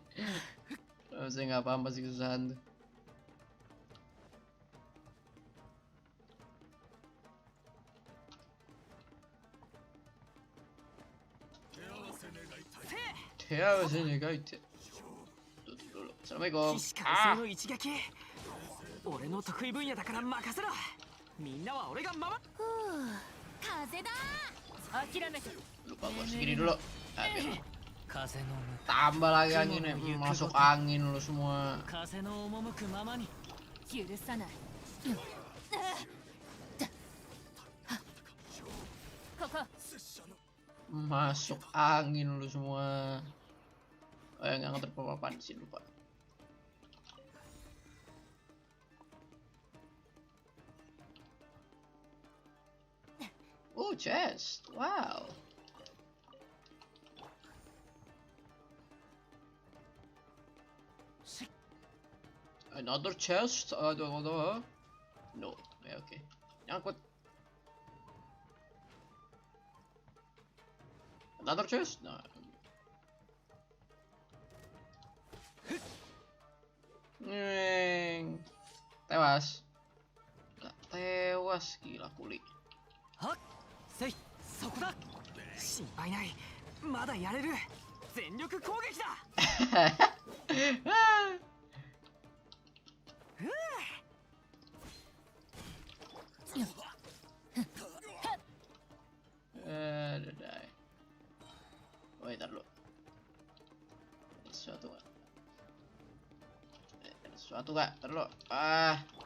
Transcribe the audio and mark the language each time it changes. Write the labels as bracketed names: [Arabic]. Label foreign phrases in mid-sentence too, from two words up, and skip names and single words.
[Indonesian] Saya nggak paham pasti kesusahan tuh. Assalamualaikum. Ah. [Japanese] 俺の得意分野だから任せろ。みんなは俺が守る。風だ。諦めて。 [Indonesian] Lupa gua segini dulu. Oke. [Japanese] 風の [Indonesian] Tambah lagi anginnya. Masuk angin lu semua. [Japanese] 風の赴くままに。許さない。ここ。 [Indonesian] Masuk angin lu semua. Oh ya nggak ngerti apa-apa di sini lupa. [English] Oh chest, wow. Another chest, no, [Indonesian] ya oke. Nyangkut. [English] Another chest, no. [Indonesian] Tewas. Tewas gila kuli. [Japanese] せい、そこだ。心配ない。まだやれる。全力攻撃だ。 [Indonesian] Oh, ntar dulu. Ada sesuatu gak? Ada sesuatu gak? Ntar dulu. Ah.